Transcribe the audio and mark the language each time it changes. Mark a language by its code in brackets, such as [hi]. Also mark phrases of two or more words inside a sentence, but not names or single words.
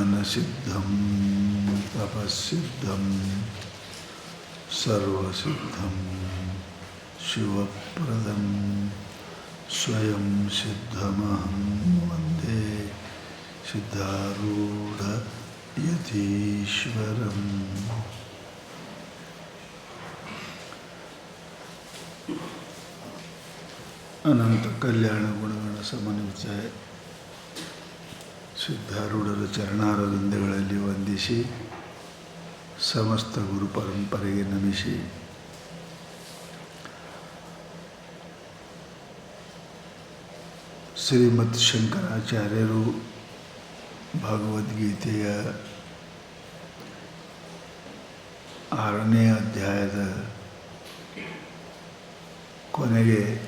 [sa] सिद्धं तपस्सिद्धं सर्वसिद्धं शिवप्रदं स्वयं सिद्धमहं वन्दे सिद्धारूढयतीश्वरम्। अनंत कल्याण गुणगण ಸಮನ್ವಿತ [kn] ಸಿದ್ಧಾರೂಢರ ಚರಣಾರವಿಂದಗಳಲ್ಲಿ ವಂದಿಸಿ ಸಮಸ್ತ ಗುರು ಪರಂಪರೆಗೆ ನಮಿಸಿ ಶ್ರೀಮತ್ ಶಂಕರಾಚಾರ್ಯರು ಭಗವದ್ಗೀತೆಯ 6ನೇ ಅಧ್ಯಾಯದ ಕೊನೆಗೆ